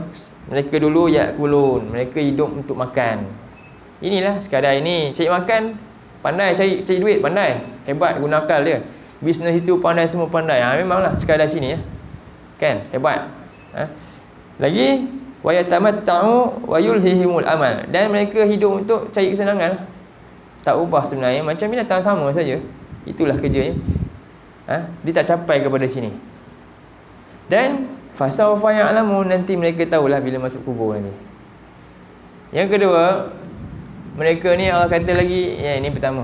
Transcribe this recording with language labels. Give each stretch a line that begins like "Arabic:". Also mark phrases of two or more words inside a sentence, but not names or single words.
Malay: Mereka dulu yakulun, mereka hidup untuk makan. Inilah sekadar ini, cari makan, pandai cari duit, pandai. Hebat guna akal dia. Bisnes itu pandai, semua pandai. Memanglah sekadar sini Kan? Hebat. Lagi
Arabic: ويتمتعوا ويلههم الأمل.
Malay: Dan mereka hidup untuk cari kesenangan. Tak ubah sebenarnya, macam binatang sama saja. Itulah kerjanya. Dia tak capai kepada sini. Dan
Arabic: فسوف يعلمون,
Malay: nanti mereka tahulah bila masuk kubur nanti. Yang kedua, mereka ni Allah kata lagi, ini pertama.